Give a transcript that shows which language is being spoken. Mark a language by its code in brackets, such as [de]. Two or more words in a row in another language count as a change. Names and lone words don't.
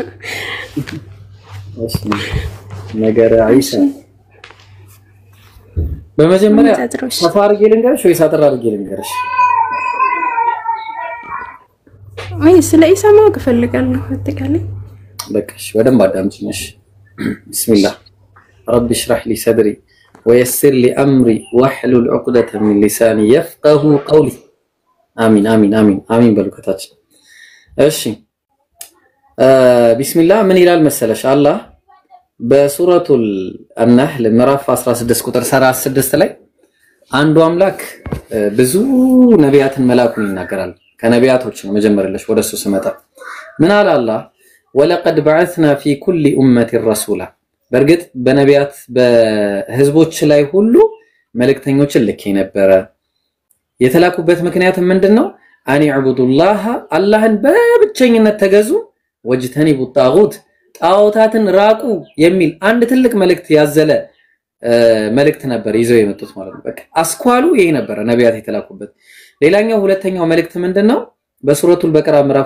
[am] እሺ ነገር አይሻ በመጀመሪያ ሰፋር ይልንገርሽ ወይ ሳጥራ ይልንገርሽ አይ ስለ ኢሳ ማወቅ ፈልጋለሁ አጠቃላይ በቃሽ ወደም አዳምጪኝ ቢስሚላህ [ar] رب اشرح لي صدري ويسر لي امري واحلل عقدة من لساني يفقهوا قولي امين امين امين امين [am] በልከታች እሺ ቢስሚላህ ምን ይላል መሰለሽ አላህ በሱረቱል አን-ነህል ምዕራፍ 16 ቁጥር 36 ላይ አንዱ አምላክ ብዙ ነቢያትን መላኩን ይናገራል ከነቢያቶች ነው መጀመሪያለሽ ወደሱ ስመጣ ምን አለ አላህ [ar] ولقد بعثنا في كل امه رسولا [am] በርግጥ በነቢያት በህዝቦች ላይ ሁሉ መልእክተኞችን ልኬ ነበር የተላኩበት ምክንያት ምንድነው [ar] أن اعبدوا الله [am] አላህን በብቸኝነት ተገዙ [ar] واجتنبوا الطاغوت [am] ጣዖታትን ራቁ የሚል አንድ ትልቅ መልእክት ያዘለ መልእክት ነበር ይዘው የመጡት ማለት ነው በቃ አስኳሉ ይሄ ነበር ነቢያት የተላኩበት ሌላኛው ሁለተኛው መልእክት ምንድነው በሱረቱል በቀራ ምዕራፍ